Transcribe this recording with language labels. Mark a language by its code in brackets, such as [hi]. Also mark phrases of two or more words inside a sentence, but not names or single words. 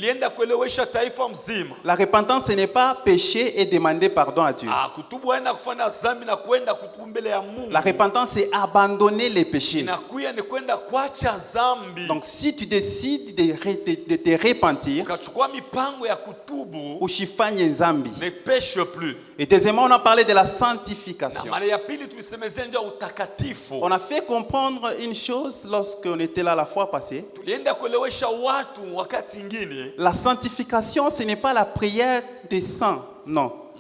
[fr] La repentance, ce n'est pas pécher et demander pardon à Dieu. La repentance, c'est abandonner les péchés. Donc si tu décides de te repentir, [sw] usifanye nzambi. [fr] Ne pêche plus. Et deuxièmement, on a parlé de la sanctification. On a fait comprendre une chose lorsqu'on était là la fois passée. La sanctification, ce n'est pas la prière des saints, non.